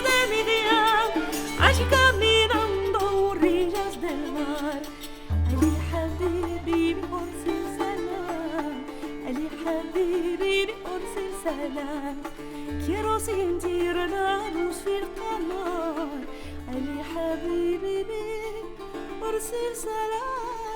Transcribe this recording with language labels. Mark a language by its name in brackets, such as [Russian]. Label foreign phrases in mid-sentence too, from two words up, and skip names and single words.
[Spanish] de mi día allí caminando orillas del mar [Arabic] Ali حبيبي بأرسل سلام Ali حبيبي بأرسل سلام [Spanish] quiero sentir la luz [Arabic] في القمر Ali حبيبي بأرسل سلام